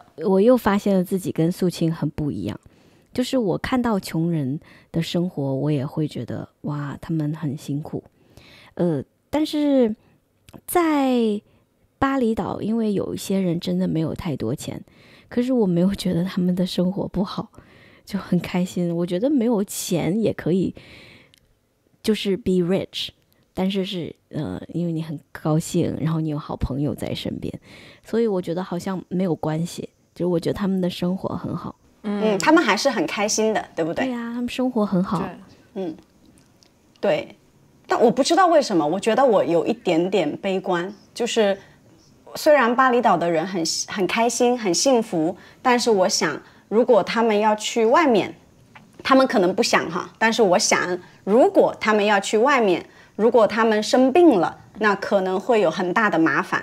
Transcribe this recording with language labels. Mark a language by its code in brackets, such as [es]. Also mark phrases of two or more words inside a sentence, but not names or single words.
[zh] 我又發現了自己跟素卿很不一樣，就是我看到窮人的生活，我也會覺得哇，他們很辛苦。但是在巴厘島，因為有一些人真的沒有太多錢，可是我沒有覺得他們的生活不好，就很開心。我覺得沒有錢也可以，就是 [en] be rich， [zh] 但是因為你很高興，然後你有好朋友在身邊，所以我覺得好像沒有關係。就是我覺得他們的生活很好。他們還是很開心的，對不對？對呀，他們生活很好。对。但我不知道為什麼，我覺得我有一點點悲觀，就是雖然巴厘島的人很開心、很幸福，但是我想，如果他們要去外面，他們可能不想哈，但是我想，如果他們要去外面，如果他們生病了，那可能會有很大的麻煩。